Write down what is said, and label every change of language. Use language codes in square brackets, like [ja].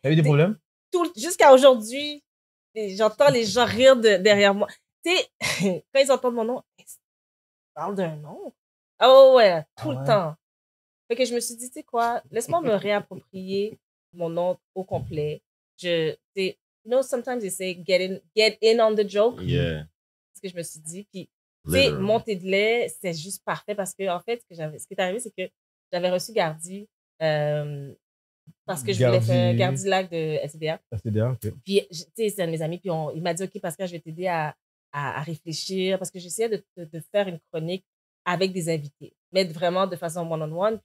[fr] T'as eu des problèmes? Jusqu'à aujourd'hui, j'entends les gens rire derrière moi. Tu sais, quand ils entendent mon nom, ils parlent d'un nom. Oh ouais, tout le temps. Fait que je me suis dit, tu sais quoi, laisse-moi me réapproprier mon nom au complet. [en] You know, sometimes they say get in on the joke. Yeah. [fr] C'est ce que je me suis dit. Puis, tu sais, montée de lait, c'était juste parfait parce que, en fait, ce qui est arrivé, c'est que j'avais reçu Gardi parce que je voulais faire Gardi Lac de SDA. SDA, OK. Puis, tu sais, c'est un de mes amis, puis il m'a dit, OK, Pascal, je vais t'aider à réfléchir parce que j'essayais de faire une chronique avec des invités, mais vraiment de façon one-on-one.